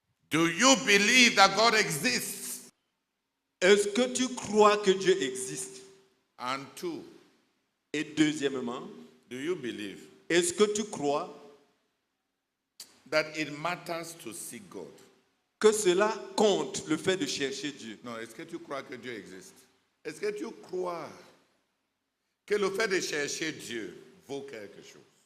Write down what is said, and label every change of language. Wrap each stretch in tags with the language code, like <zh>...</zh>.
<en>Do you believe that God exists?</en> <fr>Est-ce que tu crois que Dieu existe?</fr> <en>And two,</en> <fr>Et deuxièmement,</fr> <en>do you believe</en> <fr>est-ce que tu crois</fr> <en>that it matters to seek God?</en> <fr>que cela compte, le fait de chercher Dieu? Non, est-ce que tu crois que Dieu existe? Est-ce que tu crois que le fait de chercher Dieu vaut quelque chose?</fr>